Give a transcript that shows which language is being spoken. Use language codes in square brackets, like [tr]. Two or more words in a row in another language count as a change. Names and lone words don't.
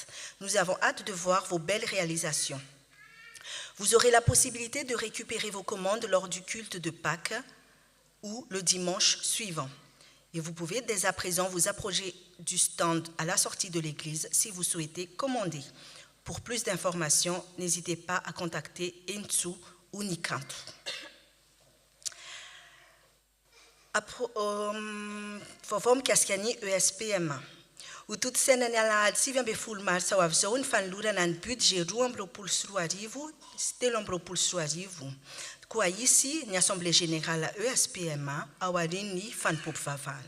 [fr] Nous avons hâte de voir vos belles réalisations. Vous aurez la possibilité de récupérer vos commandes lors du culte de Pâques ou le dimanche suivant. Et vous pouvez dès à présent vous approcher du stand à la sortie de l'église si vous souhaitez commander. Pour plus d'informations, n'hésitez pas à contacter Ensu ou Nikantu. [mg] Vovô mikasika ny ESPMA. Ho totosaina ny alahady 7 ambin'ny folo martsa ho avy izao ny fanolorana ny budget 2 sy 3 koa isy ny [fr] Assemblée Générale [mg] ESPMA ao aorian'ny fanompom-pivavahana.